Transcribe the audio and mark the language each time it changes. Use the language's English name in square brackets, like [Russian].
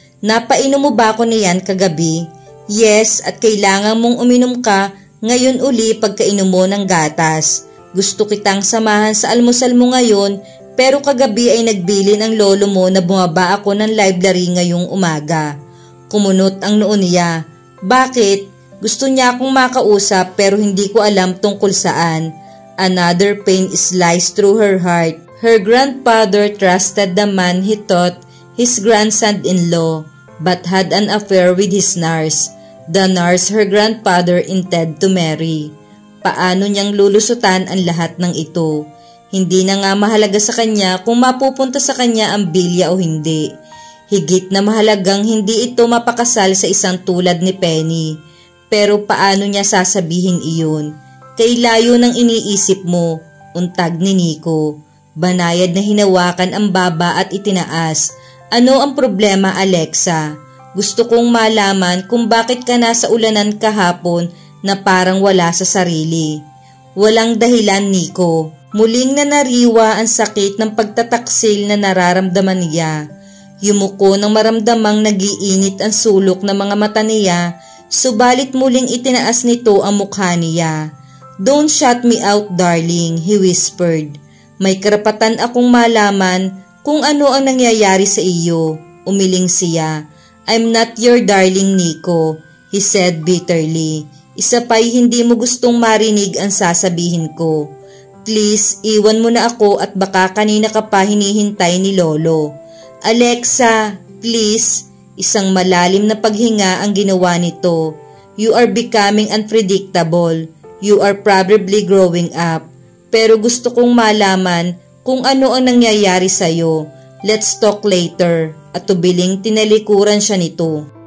[Filipino] "Napainom mo ba ako niyan kagabi?" "Yes, at kailangan mong uminom ka ngayon uli pagkainom mo ng gatas. Gusto kitang samahan sa almusal mo ngayon pero kagabi ay nagbilin ang lolo mo na bumaba ako ng library ngayong umaga." Kumunot ang noo niya. "Bakit? Gusto niya akong makausap pero hindi ko alam tungkol saan. [English] Another pain sliced through her heart. Her grandfather trusted the man he thought his grandson-in-law but had an affair with his nurse, the nurse her grandfather intended to marry. [Filipino] Paano niyang lulusutan ang lahat ng ito? Hindi na nga mahalaga sa kanya kung mapupunta sa kanya ang bilya o hindi. Higit na mahalagang hindi ito mapakasal sa isang tulad ni Penny. Pero paano niya sasabihin iyon? Kay layo ng iniisip mo, untag ni Nico. Banayad na hinawakan ang baba at itinaas. Ano ang problema, Alexa? Gusto kong malaman kung bakit ka nasa ulanan kahapon na parang wala sa sarili. Walang dahilan, Nico. Muling nanariwa ang sakit ng pagtataksil na nararamdaman niya. Yumuko nang maramdamang nagiinit ang sulok ng mga mata niya, subalit muling itinaas nito ang mukha niya. [English] "Don't shut me out, darling," he whispered. [Filipino] "May karapatan akong malaman kung ano ang nangyayari sa iyo," umiling siya. [English] "I'm not your darling, Nico," he said bitterly. [Filipino] "Isa pa'y hindi mo gustong marinig ang sasabihin ko. Please, iwan mo na ako at baka kanina ka pa hinihintay ni Lolo." "Alexa, please." Isang malalim na paghinga ang ginawa nito. [English] "You are becoming unpredictable. You are probably growing up. [Filipino] Pero gusto kong malaman kung ano ang nangyayari sa'yo. [English] Let's talk later." [Filipino] At tubiling tinalikuran siya nito.